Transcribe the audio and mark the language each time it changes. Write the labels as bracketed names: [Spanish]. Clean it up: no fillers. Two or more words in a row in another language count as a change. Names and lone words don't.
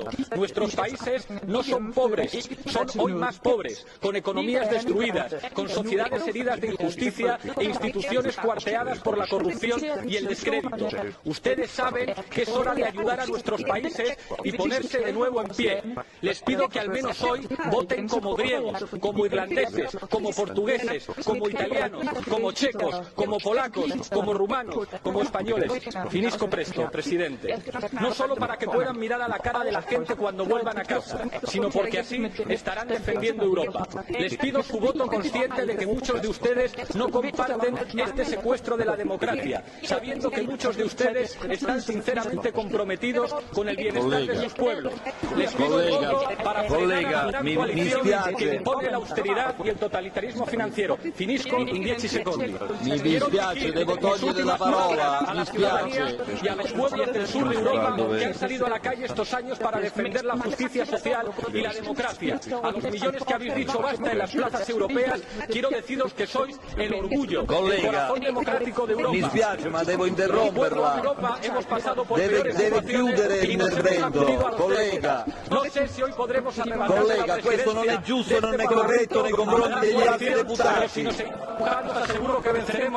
[Spanish] Nuestros países no son pobres, son hoy más pobres, con economías destruidas, con sociedades heridas de injusticia e instituciones cuarteadas por la corrupción y el descrédito. Ustedes saben que es hora de ayudar a nuestros países y ponerse de nuevo en pie. Les pido que al menos hoy voten como griegos, como irlandeses, como portugueses, como italianos, como checos, como polacos, como rumanos, como españoles. [Italian] Finisco presto, presidente. [Spanish] No solo para que puedan mirar a la cara de la gente cuando vuelvan a casa, sino porque así estarán defendiendo Europa. Les pido su voto consciente de que muchos de ustedes no comparten este secuestro de la democracia, sabiendo que muchos de ustedes están sinceramente comprometidos con el bienestar de sus pueblos. Les pido el voto para frenar la gran coalición [Italian] che impone l'austerità e il totalitarismo finanziario. Finisco in 10 secondi. Mi dispiace, devo togliere la parola, mi spiace. [Spanish] Y a los pueblos del sur de Europa que han salido a la calle estos años para defender la justicia social y la democracia. A los millones que habéis dicho basta en las plazas europeas, quiero deciros que sois el orgullo, el corazón democrático de Europa. [Italian] Mi spiace, ma devo interromperla. [Spanish] Europa hemos pasado por [Italian] Deve chiudere l'intervento, collega. [Spanish] No sé si hoy podremos arrebatar [Italian] Collega, questo non è giusto, non è corretto nei confronti degli altri deputati. [Spanish] Si nos empujamos, aseguro que venceremos.